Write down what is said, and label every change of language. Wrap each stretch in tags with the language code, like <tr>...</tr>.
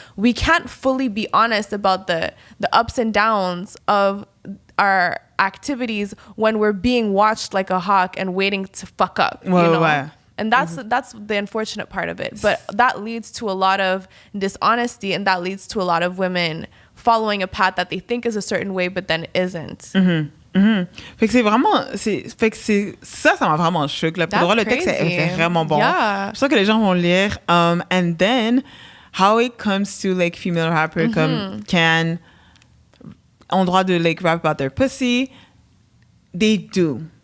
<en>We can't fully be honest about the ups and downs of our activities when we're being watched like a hawk and waiting to fuck up, you know?</en> <fr>Ouais.</fr> <en>And that's the unfortunate part of it. But that leads to a lot of dishonesty, and that leads to a lot of women following a path that they think is a certain way, but then isn't.</en> <fr>Fait que c'est vraiment, ça m'a vraiment choqué. Pour de vrai, le texte est vraiment bon.</fr> <en>Yeah.</en> <fr>Je sens que les gens vont lire.</fr> <en>And then, how it comes to like female rapper</en> <fr>comme Can ont droit de</fr> <en>like rap about their pussy, they do.</en>